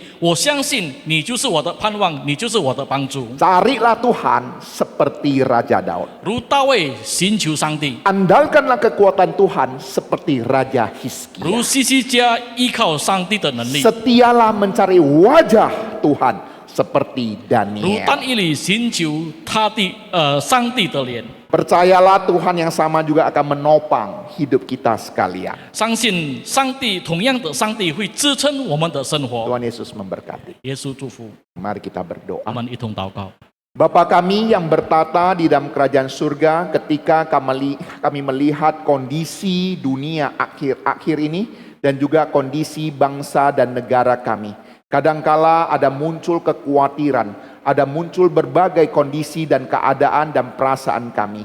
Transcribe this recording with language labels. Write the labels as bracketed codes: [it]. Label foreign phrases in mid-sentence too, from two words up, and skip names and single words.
[zh] 我相信你就是我的盼望，你就是我的帮助。 [id] Carilah Tuhan seperti Raja Daud. [zh] 如大卫寻求上帝， [id] Andalkanlah kekuatan Tuhan seperti Raja [zh] 如 [id] Hizkia. [zh] 西西家依靠上帝的能力， [id] Setialah mencari wajah Tuhan seperti [zh] 如 [id] Daniel. [zh] 但以理寻求上帝的脸。 [id] Percayalah Tuhan yang sama juga akan menopang hidup kita sekalian. [zh] 相信上帝同样的，上帝会支撑我们的生活。 [id] Tuhan Yesus memberkati. [zh] 耶稣祝福， [id] Mari kita [zh] 我 [id] berdoa. [zh] 们一同祷告。 [id] Bapa kami yang bertata di dalam kerajaan surga, ketika kami melihat kondisi dunia akhir-akhir ini dan juga kondisi bangsa dan negara kami. Kadangkala ada muncul kekhawatiran, ada muncul berbagai kondisi dan keadaan dan perasaan kami.